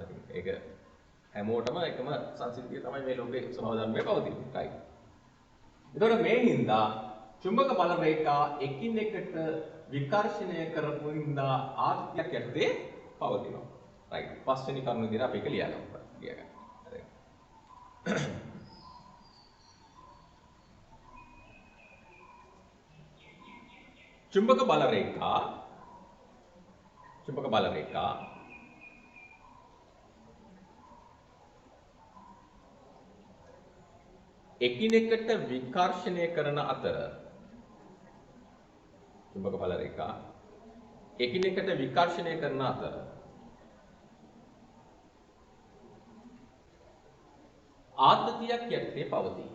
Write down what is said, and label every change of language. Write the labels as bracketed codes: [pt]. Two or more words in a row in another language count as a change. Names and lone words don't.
[si] ඒක හැමෝටම එකම සංසිද්ධිය තමයි මේ ලෝකේ ස්වභාව ධර්මයේ පවතින්නේ. right. එතකොට මේ හින්දා චුම්බක බල රේඛා එකිනෙකට විකර්ෂණය කරපු හින්දා ආත්මයක් යටතේ පවතිනවා. right. පස්වෙනි කරුණ විදිහට අපි ඒක ලියා ගන්න. හරි. චුම්බක බල රේඛා එකිනෙකට විකර්ෂණය කරන අතර චුම්බක බල රේඛා එකිනෙකට විකර්ෂණය කරන අතර ආතතියක් යටතේ පවතී.